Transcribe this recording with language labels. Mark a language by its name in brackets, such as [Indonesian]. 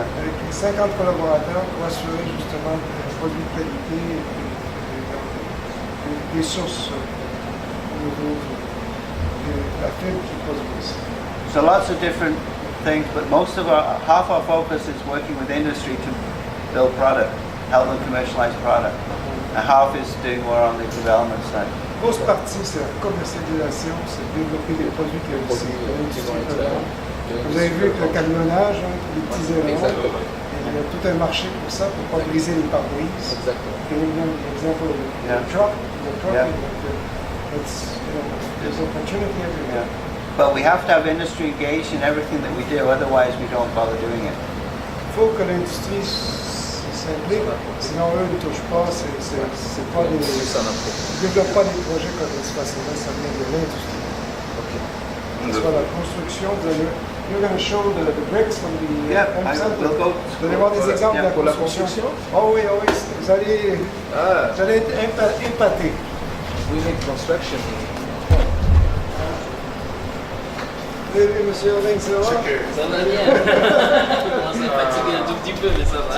[French] avec 50 collaborateurs pour assurer justement des produits de qualité et des sources au niveau de la fibre qu'ils produisent. [English] So lots of different things, but half our focus is working with industry to build product, help them commercialize product. And half is doing more on the development side. [French] Grosse partie, c'est la commercialisation, c'est de développer des produits qui l'industrie présente. Vous avez vu avec le camionnage, les petits aérons, il y a tout un marché pour ça, pour ne pas briser les pare-brises. Exactement. L'exemple [English] Yeah. the truck, Yeah. there's opportunity everywhere. But we have to have industry engaged in everything that we do, otherwise we don't bother doing it. [French] Il faut que l'industrie s'implique, sinon eux ne touchent pas, c'est pas des... Ils ne développent pas des projets comme ça facilement, ça vient de l'industrie. Que ce soit la construction, [English] you're going to show the bricks from the... Yeah, we'll go. [French] Vous allez voir des exemples de la pour la construction. construction? Oh oui, oh oui, vous allez être épatés. [English] We need construction. [French] Oui, monsieur Allain, ça va? Ça va bien. Je commence à fatiguer un tout petit peu, mais ça va.